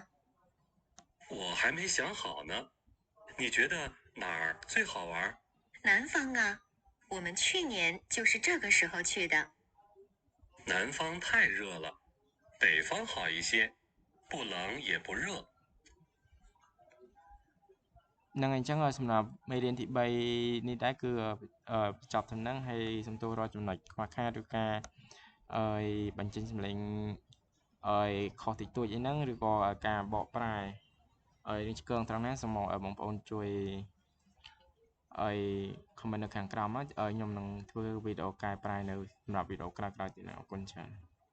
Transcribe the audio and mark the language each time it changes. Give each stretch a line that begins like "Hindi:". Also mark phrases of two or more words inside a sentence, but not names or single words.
Chinese: 我还没想好呢。你觉得哪儿最好玩？南方啊，我们去年就是这个时候去的。南方太热了，北方好一些，不冷也不热。
Khmer: នឹងអញ្ចឹងសម្រាប់មេរៀនទី3នេះដែរគឺបញ្ចប់ទៅនឹងហើយសំទោសរាល់ចំណុចខ្វះខាតឬការបញ្ចេញសម្លេងខុសតិចតួចអីហ្នឹងឬក៏ការបកប្រែនេះឆ្គងត្រង់ណាសូមបងប្អូនជួយcomment នៅខាងក្រោមមកខ្ញុំនឹងធ្វើវីដេអូកែប្រែនៅសម្រាប់វីដេអូក្រោយៗទៀតណាអរគុណច្រើន